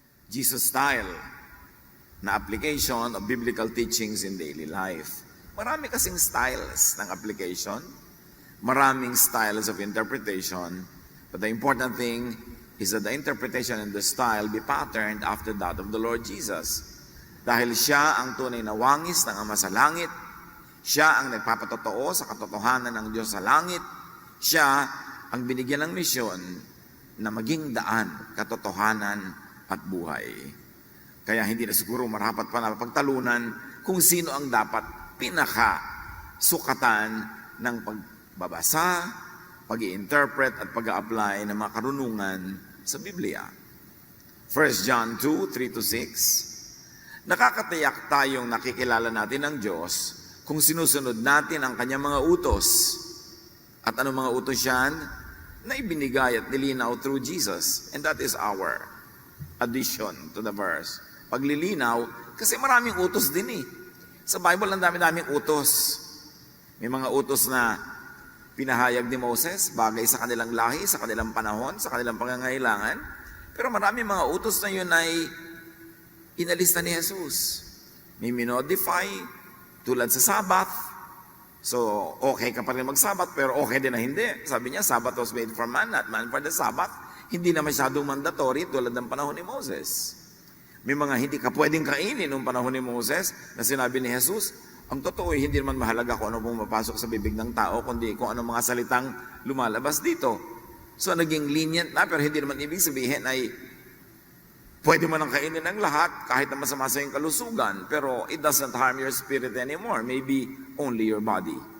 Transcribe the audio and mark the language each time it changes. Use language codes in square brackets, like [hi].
[en] Jesus style na application of biblical teachings in daily life. [tl] Marami kasing styles ng application, maraming [en] styles of interpretation, but the important thing is that the interpretation and the style be patterned after that of the Lord Jesus. [tl] Dahil siya ang tunay na wangis ng Ama sa langit, siya ang nagpapatotoo sa katotohanan ng Diyos sa langit, siya ang binigyan ng misyon na maging daan, katotohanan at buhay. Kaya hindi na siguro marapat pa na pagtalunan kung sino ang dapat pinaka-sukatan ng pagbabasa, pag-i-interpret at pag-a-apply ng mga karunungan sa Biblia. 1 John 2:3-6. Nakakatiyak tayong nakikilala natin ng Diyos kung sinusunod natin ang kanyang mga utos. At anong mga utos yan? Na ibinigay at nilinaw [en] through Jesus. And that is our addition to the verse. [tl] Paglilinaw, kasi maraming utos din eh. Sa Bible, ang dami-daming utos. May mga utos na pinahayag ni Moses, bagay sa kanilang lahi, sa kanilang panahon, sa kanilang pangangailangan. Pero maraming mga utos na yun ay inalis na ni Jesus. May minodify, tulad sa Sabbath. So, okay ka pa rin mag-Sabbath, pero okay din na hindi. Sabi niya, [en] Sabbath was made for man, not man for the Sabbath. [tl] Hindi na masyadong mandatory tulad ng panahon ni Moses. May mga hindi ka pwedeng kainin noong panahon ni Moses na sinabi ni Jesus, ang totoo ay hindi naman mahalaga kung ano pumapasok sa bibig ng tao, kundi kung ano mga salitang lumalabas dito. So naging lenient na, pero hindi naman ibig sabihin ay pwede mo nang kainin ng lahat kahit na masama sa iyong kalusugan, pero [en] it doesn't harm your spirit anymore, maybe only your body.